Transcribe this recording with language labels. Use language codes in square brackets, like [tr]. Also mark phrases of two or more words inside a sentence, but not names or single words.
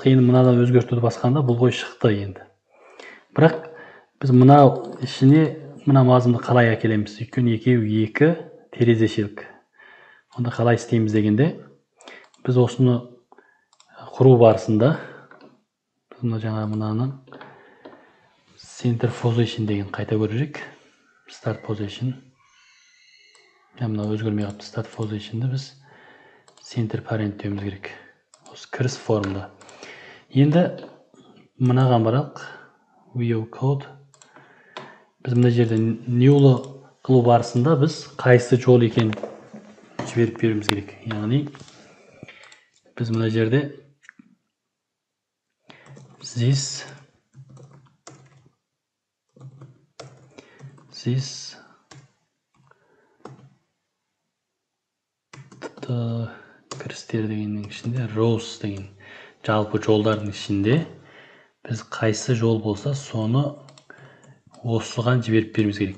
[kk] Енді мынадан өзгөртуді басқанда бұл ғой шықты енді. Бірақ біз мына ішіне мына мазмұнды қалай әкелеміз? Өйткені екеуі екі терезе шелек. Онда қалай істейміз дегенде, біз осыны құру барысында жаңа мынаны [en] center position [kk] деген қайта көрейік. [en] Start position. [kk] Мына өзгермей қалыпты. [en] Start position'ды [kk] біз [en] center parent [kk] деуіміз керек. Осы кіріс формда. Енді мынаған баралық. [en] View code. [kk] Біз мына жерде new'лы қылу барысында біз қайсы жол екен жіберіп беруіміз керек. Яғни біз мына жерде this кірістер дегеннің ішінде rows деген жалпы жолдардың ішінде біз қайсы жол болса соны осыған жіберіп беруіміз керек.